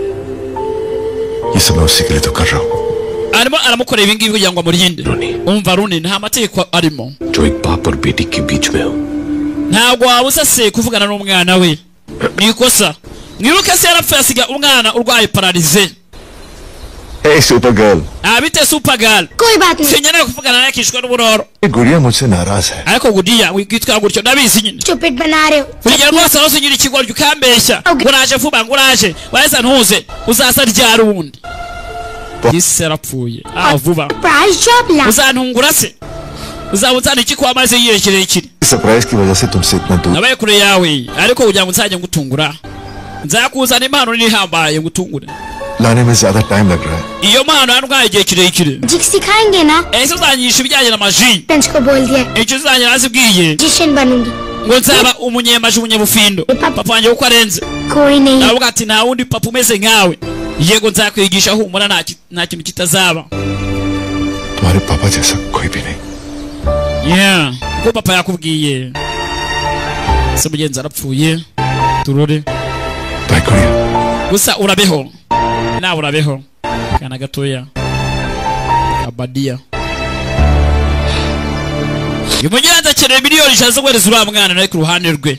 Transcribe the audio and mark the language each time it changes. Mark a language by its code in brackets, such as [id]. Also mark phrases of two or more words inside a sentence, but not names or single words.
[rw] arimo aramukorera ibi ngibi kugira ngo amurinde umva Runi nta mategeko arimo ntabwo wabuza se kuvugana n'umwana we ni ikosa mwibuke se yarapfuye asiga umwana urwaye paralize [en] Hey Supergirl. [rw] Abite Supergirl. [hi] कोई बात नहीं. [rw] Sinyana kuvugana naye kishwa n'uburoro. [hi] गुड़िया मुझसे नाराज है. [rw] Ariko gudiya witwa gutyo ndabizi nyine. [hi] Stupid बना रहे हो. [rw] Kugira rwose aho sinyira ikigwa ryukambeshya. Nguraje vuba nguraje. Waheza ntuze uzasa ryari ubundi. Yise rapfuye. Vuba. Price job la. Uzantungura se. Uzabuzana iki kwa maze yirekere ikiri. [hi] Surprise की वजह से तुमसे इतना दूर. [rw] Nabaye kure yawe ariko kugira ngo nzajye ngutungura. Nzakuzana impano nihambaye ngutungure. [hi] लाने में ज्यादा टाइम लग रहा है. [rw] Iyo mpano yarwaye igihe kirekire. [hi] जिक सिखाएंगे ना. [rw] Ese uzanyisha ibijyanye na maji. [hi] पेंच को बोल दिया. [rw] Icyo uzanye azibwiye. [hi] Magician बनूंगी. [rw] Ngo nzaba umunyemaji umunyebufindo. Papa wanjye uko arenze. [hi] कोई नहीं. [rw] Navuga ati nta wundi papa umeze nkawe. Yego nzakwigisha humura nta kintu kitazaba. [hi] तुम्हारे पापा जैसा कोई भी नहीं। [rw] Yeah, ko papa yakubwiye. Se mugenzi arapfuye. Turore. Gusa urabeho. Na urabeho. Kana gatoya. Abadia. Yumugenzi akeneye miliyoni ijana zo guhereza uriya mwana nawe ku ruhande rwe.